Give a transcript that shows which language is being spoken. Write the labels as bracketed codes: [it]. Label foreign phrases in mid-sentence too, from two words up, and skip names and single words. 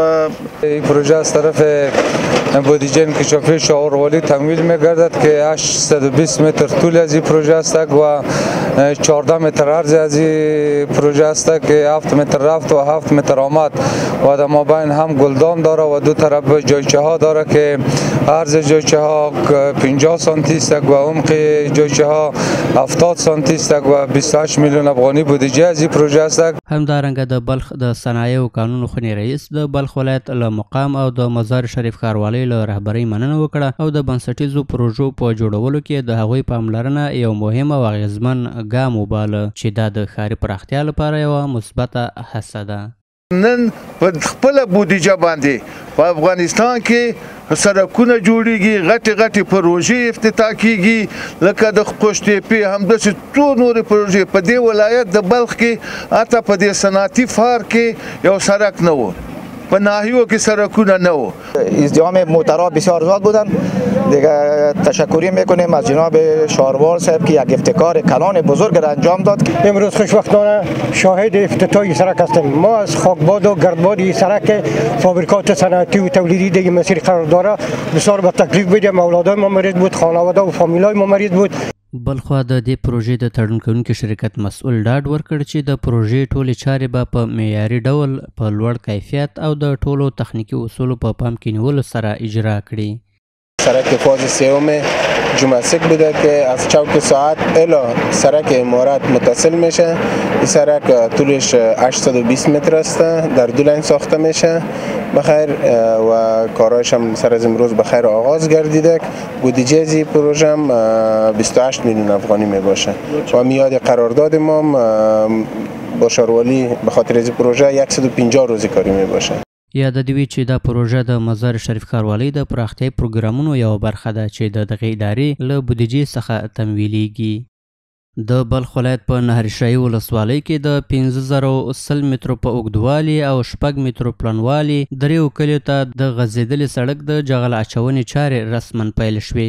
[fa] این پروژه از طرف بودجه انکشافی شهرولی تمویل میگردد که 820 متر طول از این پروژه است و 14 متر عرض از این پروژه است که 7 متر رفت و 7 متر آمد و در مابین هم گلدان داره و دو طرف جایچه ها داره که عرض جایچه ها 50 سانتی است و عمق جایچه ها 70 سانتی است و 28 میلیون افغانی بودجه از این پروژه است. [ps] همدارنګه د بلخ د صنایعو قانون خونی رئیس د بلخ ولایت له مقام او د مزار شریف ښاروالۍ له رهبرۍ مننه وکړه او د بنسټیزو پروژو په جوړولو کې د هغوی پاملرنه یو مهم او اغیزمن ګام وباله چې دا د ښاري پراختیا لپاره یوه مثبته هڅه ده. نن په خپله بودیجه باندې په افغانستان کې سړکونه جوړیږي، غټې پروژې افتتاح کیږي، لکه د قوشتېپې همداسې څو نورې پروژې. په دې ولایت د بلخ کې حتی په دې صنعتي فار کې یو سړک نه و، په ناحیو کې سړکونه نه و. [fa] ازدحام موترها بسیار زیاد بودن. دیگه تشکری میکنیم از جناب شهروار صاحب که یک ابتکار کلان بزرگ را انجام داد. امروز خوشبختانه شاهد افتتاح سرک هستیم. ما از خاکباد و گردباد این سرک فابریکات صنعتی و تولیدی دیگه مسیر قرار داره بسیار به تکلیف بدیم. اولادای ما مریض بود، خانواده و فامیلای ما مریض بود. [ps] بلخوا د دې پروژې د تړون کوونکي شرکت مسؤل ډاډ ورکړ چې د پروژې ټولې چارې به په معیاري ډول په لوړ کیفیت او د ټولو تخنیکي اصولو په پام کې نیولو سره اجرا کړي. [fa] سرک فاز سوم جمعسک بوده که از چوک ساعت الی سرک امارات متصل میشه. این سرک طولش 820 متر است، در دو لین ساخته میشه بخیر و کارایش هم سر از امروز بخیر آغاز گردیده. بودجه از این پروژه هم 28 میلیون افغانی میباشه و میاد قرارداد ما با شهرولی به خاطر از پروژه 150 روزی کاری میباشه. [ps] یاده دې وي چې دا پروژه د مزار شریف ښاروالۍ د پراختیایي پروګرامونو یوه برخه ده چې د دغې ادارې له بودیجې څخه تمویلیږي. د بلخ ولایت په نهرشاهي ولسوالۍ کې د 1510 مترو په اوږدوالي او 6 مترو پلنوالي دریو کلیو ته د غځېدلې سړک د جغل اچونې چارې رسما پیل شوې.